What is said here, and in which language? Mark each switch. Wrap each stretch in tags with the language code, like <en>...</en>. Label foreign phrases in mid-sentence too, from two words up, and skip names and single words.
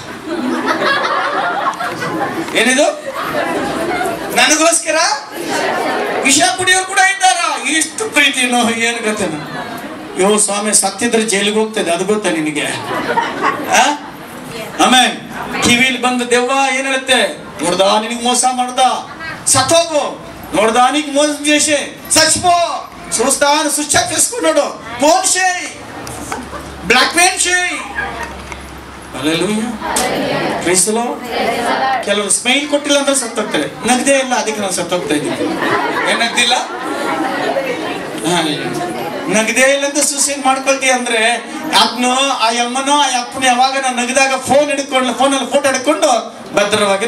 <kn>ಏನಿದು? ನನಗೋಸ್ಕರ ವಿಷ ಕುಡಿಯೋರು ಕೂಡ ಇದ್ದಾರ. ಇಷ್ಟು ಪ್ರೀತಿನೋ ಏನು ಗೊತ್ತೇನು? ಯೋ ಸ್ವಾಮಿ ಸತ್ತಿದ್ರೆ ಜೈಲಿಗೆ ಹೋಗ್ತದೆ, ಅದು ಗೊತ್ತಾ ನಿನಗೆ? ಆಮೇಲೆ ಕಿವಿಲಿ ಬಂದು ದೆವ್ವ ಏನ್ ಹೇಳುತ್ತೆ?</kn> <te>ನೋಡ್ದ ನಿನಗೆ ಮೋಸ ಮಾಡ್ದ,</te> <kn>ಸತ್ತೋಗು. ನೋಡ್ದ ನಿನಗೆ ಮೋಸ</kn> <te>చేసి చచ్చిపో, చూస్తాను</te> <en>switch off</en> <te>చేసుకున్నాడు, ఫోన్ చేయి, బ్లాక్ మెయిల్ చేయి.</te> <kn>ಹಲ್ಲೆಲೂಯಾ,</kn> <en>praise the Lord.</en> <kn>ಕೆಲವರು ಸ್ಮೈಲ್ ಕೊಟ್ಟಿಲ್ಲ ಅಂದ್ರೆ ಸತ್ತೋಗ್ತಾರೆ. ನಗದೇ ಇಲ್ಲ, ಅದಕ್ಕೆ ನಾನು ಸತ್ತೋಗ್ತಾ ಇದ್ದೀನಿ. ಏನ್ ನಗ್ದಿಲ್ಲ? ನಗದೇ ಇಲ್ಲ ಅಂತ ಸೂಸೈಡ್ ಮಾಡ್ಕೊಳ್ತೀಯ ಅಂದ್ರೆ ಅದನ್ನು ಆ ಅಮ್ಮನೋ ಆ ಅಪ್ಪನ ಯಾವಾಗ ನಾನು ನಗದಾಗ ಫೋನಲ್ಲಿ ಫೋಟೋ ಹಿಡ್ಕೊಂಡು ಭದ್ರವಾಗಿರೋ.</kn>